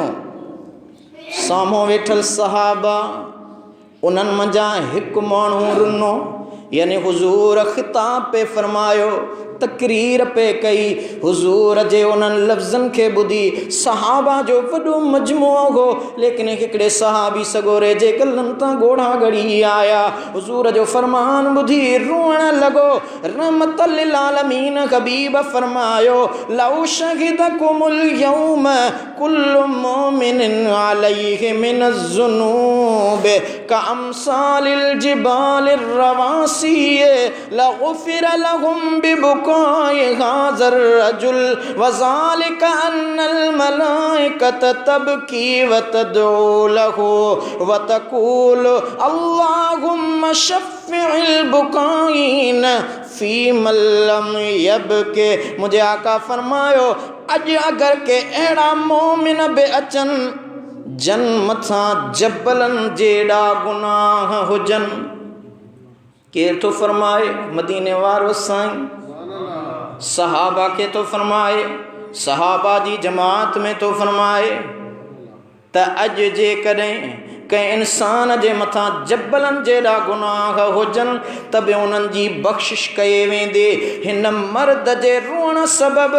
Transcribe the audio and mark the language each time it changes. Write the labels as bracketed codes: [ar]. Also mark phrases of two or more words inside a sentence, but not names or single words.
[sd] साम्हूं वेठल सहाबा उन्हनि मंझां हिकु माण्हू रुनो, यानी हुज़ूर ख़िताब पे फरमायो, तकरीर पे कई। हुज़ूर जे उन्हनि लफ़्ज़नि खे ॿुधी सहाबा जो वॾो मजमूओ हो, लेकिन हिकिड़े सहाबी सगोरे जे गलनि तां ॻोढ़ा ॻड़ी आया। हुज़ूर जो फरमान ॿुधी रोअण लॻो। [ar] رحمةً للعالمين हबीब फरमायो, لو شهدكم اليوم كلّ مؤمنٍ عليه من الذنوب كأمثال الجبال الرواسي لغفر لهم ببكاء هذا الرجل وذلك أن الملائكة تبكي وتدعو له وتقول اللهم شفّع البكائين في من لم يبكِ. [sd] मुझे आका फरमायो, अज अगर के अहिड़ा मोमिन बि अचनि जन मथां जबलनि जेड़ा गुनाह हुजनि। केर तो फरमाए? मदीने वारो साईं। सहाबा के तो फरमाए, सहाबा जी जमात में तो फरमाए त अज जे कॾहिं कंहिं इंसान जे मथां जबलनि जेड़ा गुनाह हुजनि त बि उन्हनि जी बख़्शिश कये वेंदे हिन मर्द जे रोअण सबबि।